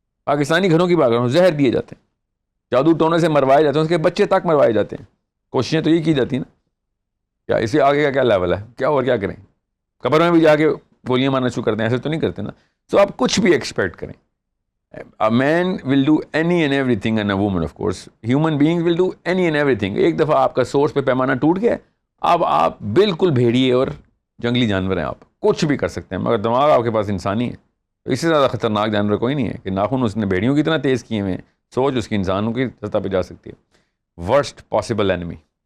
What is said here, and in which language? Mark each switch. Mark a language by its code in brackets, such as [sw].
[ur] پاکستانی گھروں کی بات کر رہا ہوں, زہر دیے جاتے ہیں, جادو ٹونے سے مروائے جاتے ہیں, اس کے بچے تک مروائے جاتے ہیں. کوششیں تو یہ کی جاتی ہیں نا. کیا اس سے آگے کا کیا لیول ہے, کیا اور کیا کریں؟ قبر میں بھی جا کے گولیاں مارنا شروع کرتے ہیں, ایسے تو نہیں کرتے نا. سو آپ کچھ بھی ایکسپیکٹ کریں. [en] A man will do any and everything, and a woman of course. Human beings will do any and everything. ایک دفعہ آپ کا source پہ پیمانہ ٹوٹ گیا, [ur] اب آپ بالکل بھیڑیے اور جنگلی جانور ہیں، آپ کچھ بھی کر سکتے ہیں، مگر دماغ آپ کے پاس انسانی ہے. تو اس سے زیادہ خطرناک جانور کوئی نہیں ہے کہ ناخن اس نے بھیڑیوں کی طرح تیز کیے ہوئے ہیں، سوچ اس کی انسانوں کی سطح پہ جا سکتی ہے. [en] Worst possible enemy.